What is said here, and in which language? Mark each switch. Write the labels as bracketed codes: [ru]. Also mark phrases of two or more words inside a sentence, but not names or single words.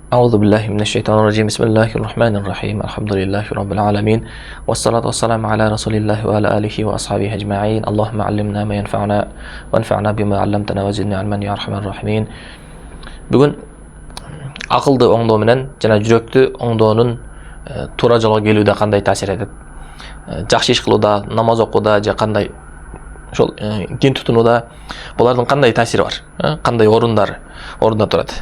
[ar] أعوذ بالله من الشيطان الرجيم بسم الله الرحمن الرحيم الحمد لله رب العالمين والصلاة والسلام على رسول الله وعلى آله وأصحابه أجمعين اللهم علمنا ما ينفعنا وانفعنا بما علمتنا وزدنا علما يا أرحم الراحمين. [ky] Бүгін ақылды оңдоо менен жана жүрөктү оңдоонун туура жолго келүүдө кандай таасир этет? Жакшы иш кылууда, намаз окууда же кандай ошол дин тутунууда булардын кандай таасири бар? Кандай орунда турат?